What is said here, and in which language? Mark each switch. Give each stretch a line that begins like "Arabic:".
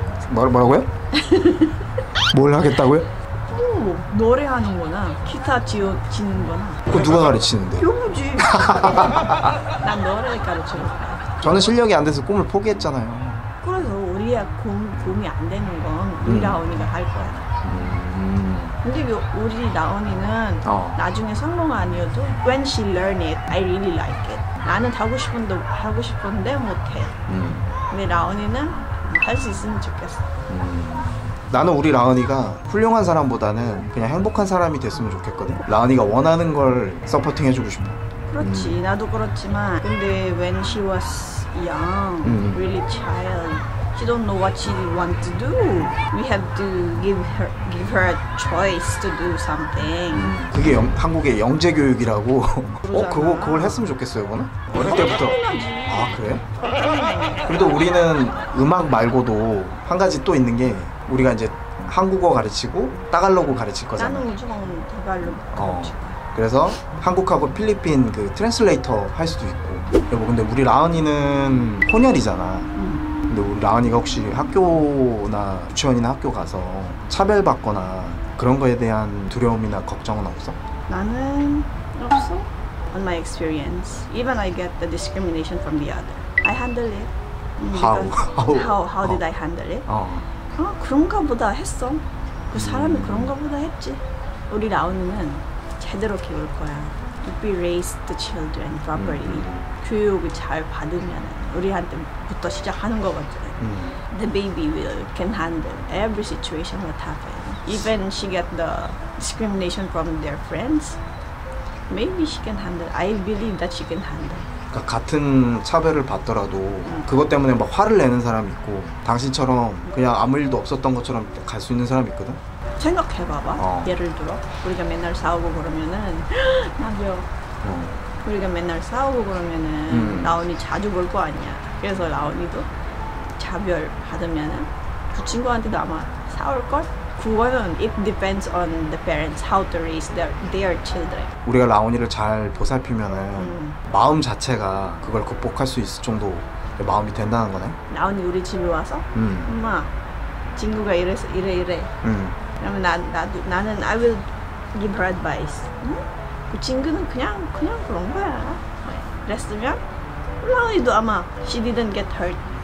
Korean: 뭐라고요? 뭘 하겠다고요? 노래하는 거나 기타 치는 거나. 그거 누가 가르치는데? 교부지. 난 노래 가르치는 거야. 저는 실력이 안 돼서 꿈을 포기했잖아요. 그래서 우리가 공이 안 되는 건 우리 라온이가 할 거야. 근데 우리 라온이는 나중에 성공 아니어도
English: when she learn it, I really like it.
Korean: 나는 하고 싶은데 못해. 근데 라온이는 할 수 있으면 좋겠어. 나는 우리 라은이가 훌륭한 사람보다는 그냥 행복한 사람이 됐으면 좋겠거든. 라은이가 원하는 걸 서포팅 해주고 싶어. 그렇지. 나도 그렇지만 근데
English: when she was young, really child, she don't know what she want to do. We have to give her a choice to do something.
Korean: 그게 한국의 영재 교육이라고. 그걸 했으면 좋겠어요, 이거는. 어릴 때부터. 아 그래? 그래도 우리는 음악 말고도 한 가지 또 있는 게 우리가 이제 한국어 가르치고 따갈로그 가르칠 거잖아. 나는 무조건 따갈로그 가르칠 거야. 그래서 한국하고 필리핀 그 트랜슬레이터 할 수도 있고. 여보 근데 우리 라은이는 혼혈이잖아. 근데 우리 라은이가 혹시 학교나 유치원이나 학교 가서 차별받거나 그런 거에 대한 두려움이나 걱정은 없어? 나는 없어.
English: On my experience, even I get the discrimination from the other, I handle it. How did I handle it?
Korean: 그런가 보다 했어. 그 사람이 그런가 보다 했지. 우리 라온이는 제대로 키울 거야.
English: We raise the children properly.
Korean: 교육을 잘 받으면 우리한테부터 시작하는 거거든.
English: The baby can handle every situation what happen. Even she get the discrimination from their friends, maybe she can handle. I believe that she can handle.
Korean: 그러니까 같은 차별을 받더라도 그것 때문에 막 화를 내는 사람이 있고 당신처럼 그냥 아무 일도 없었던 것처럼 갈 수 있는 사람이 있거든? 생각해봐봐. 예를 들어 우리가 맨날 싸우고 그러면은 나겨 우리가 맨날 싸우고 그러면은 라온이 자주 볼 거 아니야. 그래서 라온이도 차별 받으면은 그 친구한테도 아마 싸울걸? 그거는
English: it depends on the parents how to raise their children.
Korean: 우리가 라온이를 잘 보살피면은 마음 자체가 그걸 극복할 수 있을 정도 마음이 된다는 거네. 라온이 우리 집에 와서 엄마 친구가 이래서 이래. 그러면 나는
English: I will give her advice.
Korean: 그 친구는 그냥 그런 거야. 그랬으면 라온이도 아마
English: she didn't get hurt.